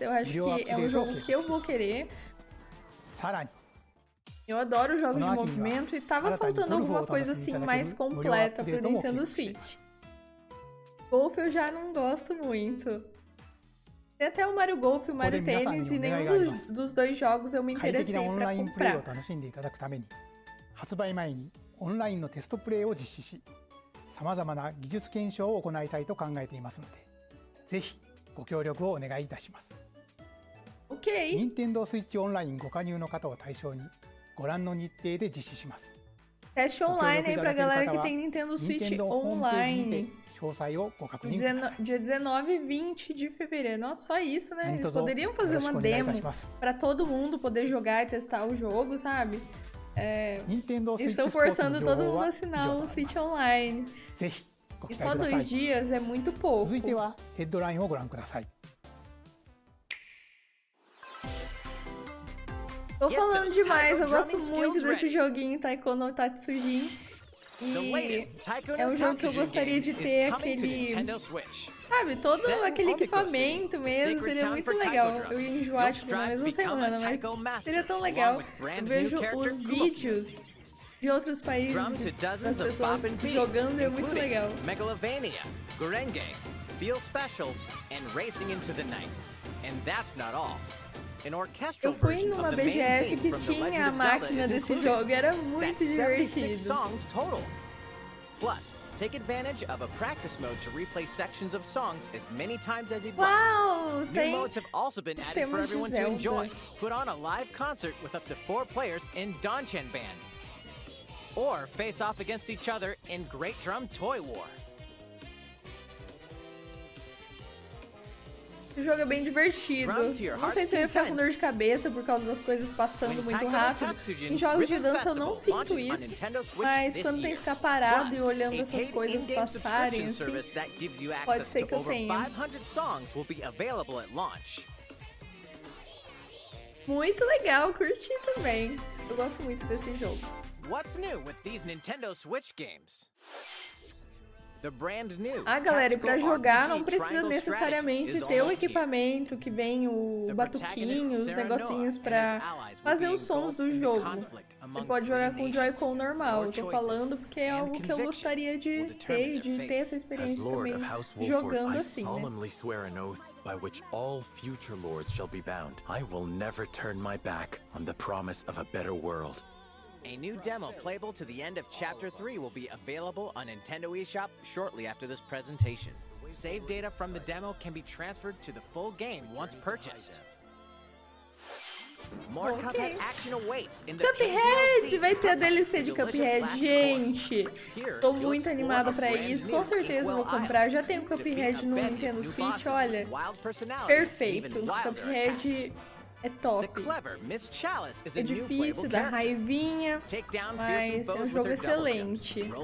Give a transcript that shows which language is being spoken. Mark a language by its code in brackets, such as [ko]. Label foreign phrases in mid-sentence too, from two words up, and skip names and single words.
[pt] Eu acho que é um jogo que eu vou querer. Eu adoro jogos de movimento e tava faltando alguma coisa assim mais completa pro Nintendo Switch. Golf eu já não gosto muito. Tem até o Mario Golf e o Mario Tênis, e nenhum dos dois jogos eu me [ja] 快適 [pt] interessei [ja] なオン [pt] pra [ja] ラインプレイを [pt] comprar. [ja] 楽しんでいただくために、発売前にオンラインのテストプレイを実施し、さまざまな技術検証を行いたいと考えていますので、ぜひご協力をお願いいたします。 [pt] Ok. [ja] Nintendo Switch オンラインご加入の方を対象に、ご覧の日程で実施します。 [pt] Teste online aí pra galera que tem Nintendo Switch online. [ja] 詳細をご確認ください。 [pt] Dia 19 e 20 de fevereiro. Nossa, só isso, né? Eles poderiam fazer uma demo pra todo mundo poder jogar e testar o jogo, sabe? Estão forçando todo mundo a assinar o Switch Online. E só 2 dias é muito pouco. [ja] 続いてはヘッドラインをご覧ください。 [pt] Tô falando demais, eu gosto muito desse joguinho Taiko no Tatsujin. E é um jogo que eu gostaria de ter aquele... Sabe, todo aquele equipamento mesmo, seria muito legal. Eu ia enjoar tipo, na mesma semana, mas seria tão legal. Eu vejo os vídeos de outros países, das pessoas jogando, é muito legal. [en] Megalovania, Gurenge, Feel Special, and Racing into the Night. And that's not all. [pt] Eu fui numa BGS que tinha a máquina desse jogo, era muito divertido. [en] Plus, take advantage of a practice mode to replay sections of songs as many times as you'd [pt] Uau, [en] like. New modes have also been added for everyone to enjoy. Put on a live concert with up to 4 players in Donchen Band. Or face off against each other in Great Drum Toy War. [pt] O jogo é bem divertido. Não sei se eu ia ficar com dor de cabeça por causa das coisas passando muito rápido. Em jogos de dança eu não sinto isso, mas quando tem que ficar parado e olhando essas coisas passarem assim, pode ser que eu tenha. Muito legal, curti também. Eu gosto muito desse jogo. [en] What's new with these Nintendo Switch games? [pt] Ah, galera, e pra jogar não precisa necessariamente ter o equipamento que vem o batuquinho, os negocinhos pra fazer os sons do jogo. Você pode jogar com o Joy-Con normal. Eu tô falando porque é algo que eu gostaria de ter essa experiência também jogando assim, né? [en] A new demo playable to the end of Chapter 3 will be available on Nintendo eShop shortly after this presentation. Save data from the demo can be transferred to the full game once purchased. More Cuphead action awaits in the Cuphead! [pt] Vai ter a DLC de Cuphead, gente! Tô muito animada pra isso, com certeza vou comprar. Já tenho Cuphead no Nintendo Switch, olha. Perfeito! Cuphead... é top. É difícil, dá raivinha, mas é um jogo excelente.